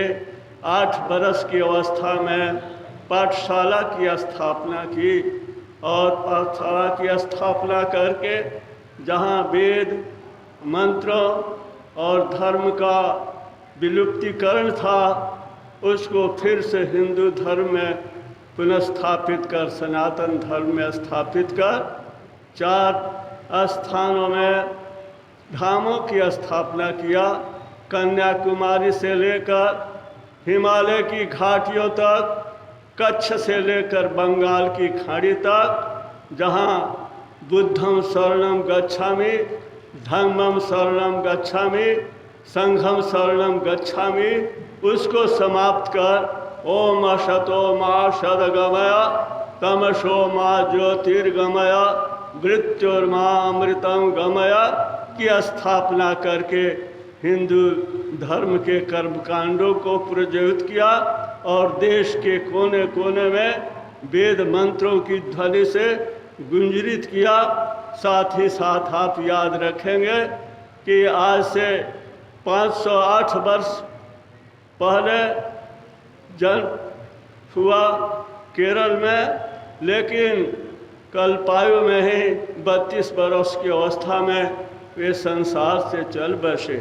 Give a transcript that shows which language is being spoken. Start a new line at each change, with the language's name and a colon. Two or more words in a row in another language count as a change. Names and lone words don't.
Hindi: 8 वर्ष की अवस्था में पाठशाला की स्थापना की और पाठशाला की स्थापना करके जहाँ वेद, मंत्रों और धर्म का विलुप्तीकरण था, उसको फिर से हिंदू धर्म में पुनर्स्थापित कर, सनातन धर्म में स्थापित कर 4 स्थानों में धामों की स्थापना किया। कन्याकुमारी से लेकर हिमालय की घाटियों तक, कच्छ से लेकर बंगाल की खाड़ी तक, जहाँ
Pali: बुद्धं शरणं गच्छामि, धम्मं शरणं गच्छामि, संघं शरणं गच्छामि,
Hindi: उसको समाप्त कर
Sanskrit: ओम असतो मा सद्गमय तमसो मा ज्योतिर्गमय मृत्युर्मा अमृतं गमय
Hindi: की स्थापना करके हिंदू धर्म के कर्मकांडों को प्रज्वलित किया और देश के कोने कोने में वेद मंत्रों की ध्वनि से गुंजरित किया। साथ ही साथ आप याद रखेंगे कि आज से 508 वर्ष पहले जन्म हुआ केरल में, लेकिन कल्पायु में ही 32 वर्ष की अवस्था में वे संसार से चल बसे।